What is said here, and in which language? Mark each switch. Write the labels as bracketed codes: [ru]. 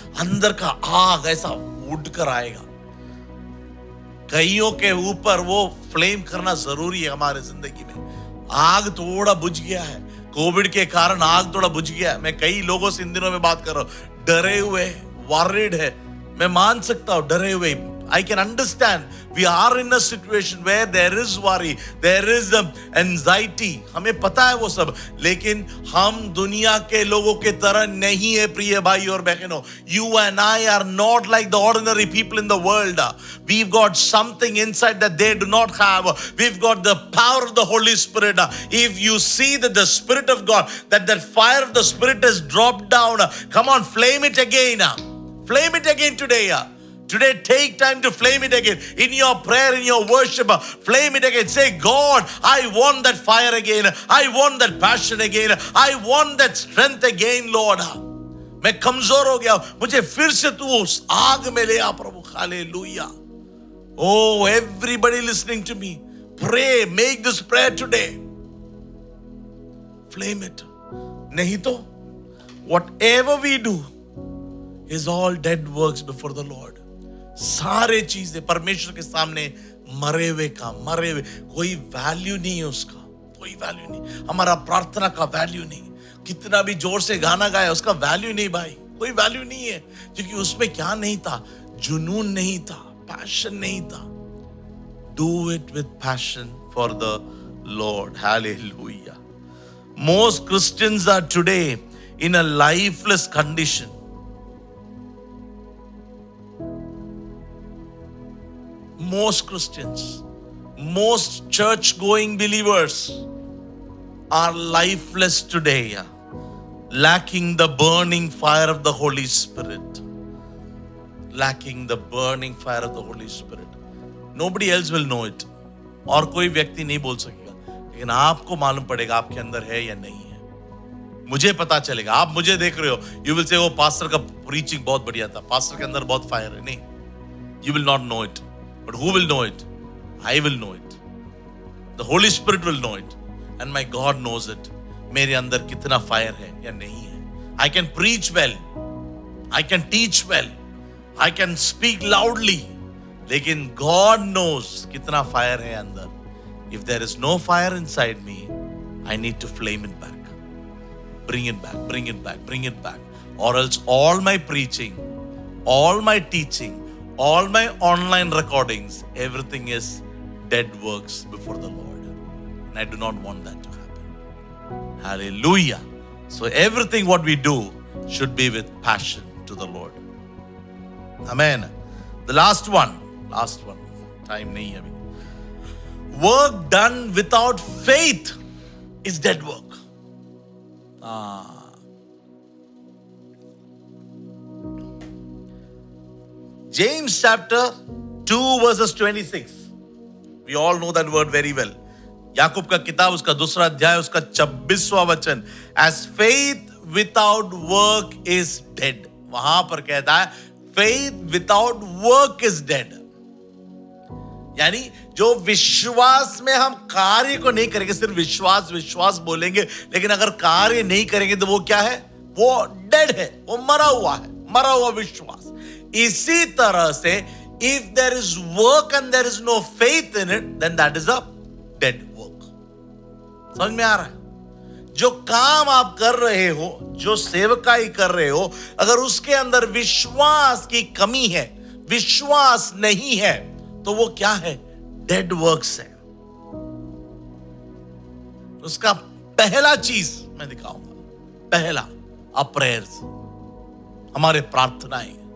[hi] अंदर का आग ऐसा उड़ कर आएगा। कईयों के ऊपर वो फ्लेम करना जरूरी है हमारे जिंदगी में। आग थोड़ा बुझ गया है, कोविड के कारण आग थोड़ा बुझ गया है। मैं कई लोगों से इन दिनों में बात कर रहा हूं, डरे हुए, वॉरिड है। मैं मान सकता हूं डरे हुए। [en] I can understand. We are in a situation where there is worry, there is anxiety. [hi] हमें पता है वो सब, लेकिन हम दुनिया के लोगों के तरह नहीं है प्रिय भाई और बहनों। [en] You and I are not like the ordinary people in the world. We've got something inside that they do not have. We've got the power of the Holy Spirit. If you see that the Spirit of God, that fire of the Spirit has dropped down, come on, flame it again. Flame it again today. Today, take time to flame it again. In your prayer, in your worship, flame it again. Say, God, I want that fire again. I want that passion again. I want that strength again, Lord. [hi] मैं कमजोर हो गया, मुझे फिर से तू उस आग में ले आ प्रभु। Hallelujah. [en] Oh, everybody listening to me, pray, make this prayer today. Flame it. [hi] नहीं तो, [en] whatever we do is all dead works before the Lord. [hi] सारे चीजें परमेश्वर के सामने मरे हुए काम, मरे हुए, कोई वैल्यू नहीं है उसका, कोई वैल्यू नहीं। हमारा प्रार्थना का वैल्यू नहीं, कितना भी जोर से गाना गाया उसका वैल्यू नहीं भाई, कोई वैल्यू नहीं है, क्योंकि उसमें क्या नहीं था? जुनून नहीं था, पैशन नहीं था। [en] Do it with passion for the Lord. Hallelujah. Most Christians are today in a lifeless condition. Most Christians, most church-going believers are lifeless today, lacking the burning fire of the Holy Spirit. Lacking the burning fire of the Holy Spirit. Nobody else will know it. [hi] और कोई व्यक्ति नहीं बोल सकेगा, लेकिन आपको मालूम पड़ेगा आपके अंदर है या नहीं है। मुझे पता चलेगा। आप मुझे देख रहे हो, [en] you will say, [hi] वो पास्टर का प्रीचिंग बहुत बढ़िया था, पास्टर के अंदर बहुत फायर है। नहीं, [en] you will not know it. But who will know it? I will know it. The Holy Spirit will know it. And my God knows it. [hi] मेरे अंदर कितना फायर है या नहीं है। [en] I can preach well. I can teach well. I can speak loudly. [hi] लेकिन [en] God knows [hi] कितना fire है अंदर। [en] If there is no fire inside me, I need to flame it back. Bring it back, bring it back, bring it back. Or else all my preaching, all my teaching, all my online recordings, everything is dead works before the Lord. And I do not want that to happen. Hallelujah. So everything what we do should be with passion to the Lord. Amen. The last one. [hi] Time nahi hai abhi. [en] Work done without faith is dead work. James chapter 2 verses 26. We all know that word very well. [hi] याकूब का किताब उसका दूसरा अध्याय उसका 26वां वचन. [en] As faith without work is dead. [hi] वहां पर कहता है [en] faith without work is dead. [hi] यानी जो विश्वास में हम कार्य को नहीं करेंगे, सिर्फ विश्वास बोलेंगे, लेकिन अगर कार्य नहीं करेंगे तो वो क्या है? वो डेड है, वो मरा हुआ विश्वास। इसी तरह से if there is work and there is no faith in it, then that is a dead work. समझ में आ रहा है? जो काम आप कर रहे हो, जो सेवकाई कर रहे हो, अगर उसके अंदर विश्वास की कमी है, विश्वास नहीं है, तो वो क्या है? डेड वर्क्स है। उसका पहला चीज मैं दिखाऊंगा, पहला प्रेयर्स, हमारे प्रार्थनाएं।